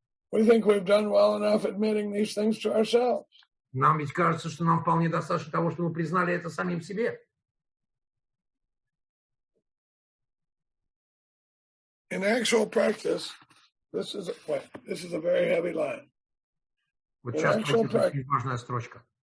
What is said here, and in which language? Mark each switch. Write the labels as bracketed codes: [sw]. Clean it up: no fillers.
[en] We think we've done well enough admitting these things to ourselves. [ru] Нам ведь кажется, что нам вполне достаточно того, что мы признали это самим себе. [en] In actual practice, this is a very heavy line. [ru] Вот сейчас очень важная строчка.